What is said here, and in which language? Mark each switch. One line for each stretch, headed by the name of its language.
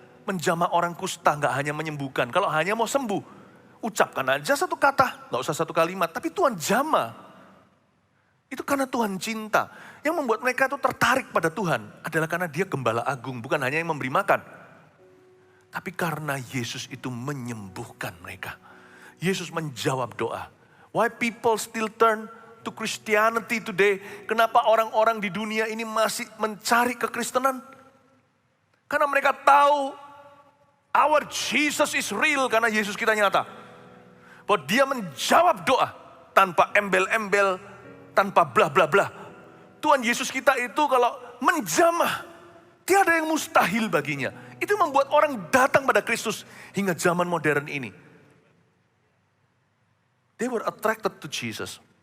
Indonesian: Menjamah orang kusta, gak hanya menyembuhkan. Kalau hanya mau sembuh, ucapkan aja satu kata, gak usah satu kalimat. Tapi Tuhan jamah. Itu karena Tuhan cinta. Yang membuat mereka itu tertarik pada Tuhan adalah karena Dia Gembala Agung, bukan hanya yang memberi makan. Tapi karena Yesus itu menyembuhkan mereka. Yesus menjawab doa.
English: Why people still turn to Christianity today?
Indonesian: Kenapa orang-orang di dunia ini masih mencari kekristenan? Karena mereka tahu
English: our Jesus is real,
Indonesian: karena Yesus kita nyata. Bahwa Dia menjawab doa tanpa embel-embel, tanpa bla bla bla. Tuhan Yesus kita itu kalau menjamah, tiada yang mustahil baginya. Itu membuat orang datang pada Kristus hingga zaman modern ini.
English: They were attracted to Jesus.